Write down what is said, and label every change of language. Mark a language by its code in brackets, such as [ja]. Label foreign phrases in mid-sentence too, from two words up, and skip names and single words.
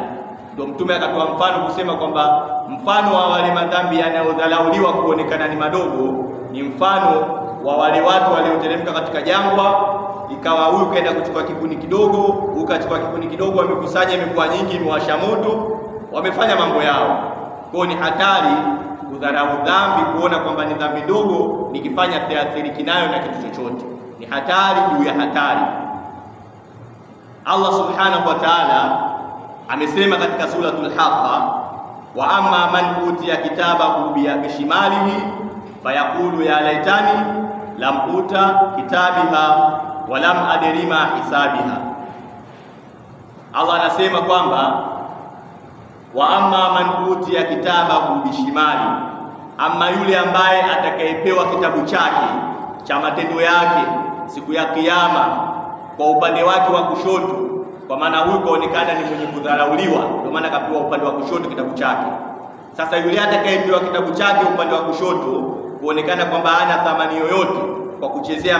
[sw] Ndio Mtume akatoa mfano kusema kwamba mfano wa wale madhambi yanayodharauliwa kuonekana ni madogo ni mfano wa wale watu walioteremka katika jangwa, ikawa huyu kaenda kuchukua kikuni kidogo, ukachukua kikuni kidogo, wamekusanya, imekuwa nyingi, imewasha moto, wamefanya mambo yao. Kwa ni hatari kudharau dhambi, kuona kwamba ni dhambi ndogo, nikifanya teathiriki nayo na kitu chochote. Ni hatari juu ya hatari. [ar] الله سبحانه وتعالى [sw] amesema katika suratul Haqqa, [ar] وأما من أوتي كتابه بشماله فيقول يا ليتني لم أوت كتابيه ولم أدر ما حسابيه. [sw] Allah anasema kwamba [ar] وأما من أوتي كتابه بشمال, [sw] amma yule ambaye atakayepewa kitabu chake cha matendo yake siku ya Kiyama kwa upande wake wa kushoto, kwa maana huyu kaonekana ni mwenye kudharauliwa, ndio maana kapewa upande wa kushoto kitabu chake. Sasa yule atakayepewa kitabu chake upande wa kushoto kuonekana kwamba hana thamani yoyote kwa kuchezea